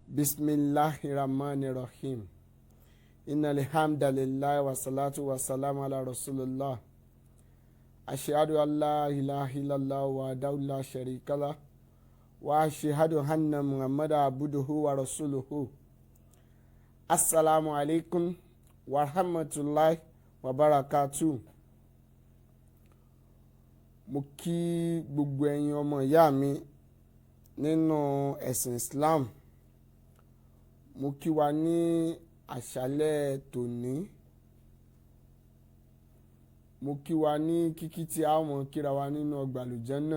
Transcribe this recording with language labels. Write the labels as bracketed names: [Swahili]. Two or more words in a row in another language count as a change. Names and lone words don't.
[Arabic] بسم الله الرحمن الرحيم. إن الحمد لله والصلاة والسلام على رسول الله. أشهد أن لا إله إلا الله ولا شريك له وأشهد أن محمدا عبده ورسوله. السلام عليكم ورحمة الله وبركاته. [Yoruba] Mo kí gbogbo ẹ̀yin ọmọ ìyá mi nínú ẹ̀sìn Islam. Mo kí wa ní àṣálẹ́ tòní. Mo kí wa ní kíkí tí a mọ̀ kíra wa nínú ọgbà àlùjánnà.